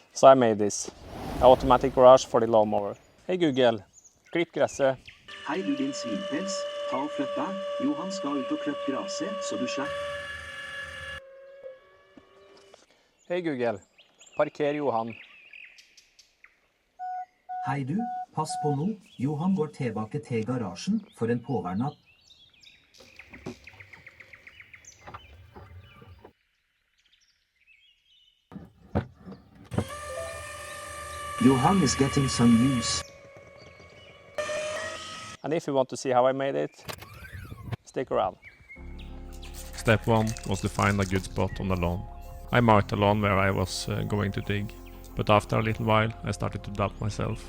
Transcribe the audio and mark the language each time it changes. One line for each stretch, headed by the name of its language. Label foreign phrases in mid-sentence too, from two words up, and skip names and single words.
English: So I made this automatic garage for the lawnmower. Hey Google,
Norwegian: klipp gresset. Hei du din svinpels, ta og flytt deg. Johan skal ut og klippe gresset, så du slipper.
English: Hey Google,
Norwegian: parker Johan. Hei du, pass på nå. Johan går tilbake til garasjen for en påvernatt.
English: Johan is getting some use. And if you want to see how I made it, stick around. Step 1 was to find a good spot on the lawn. I marked the lawn where I was going to dig, but after a little while I started to doubt myself.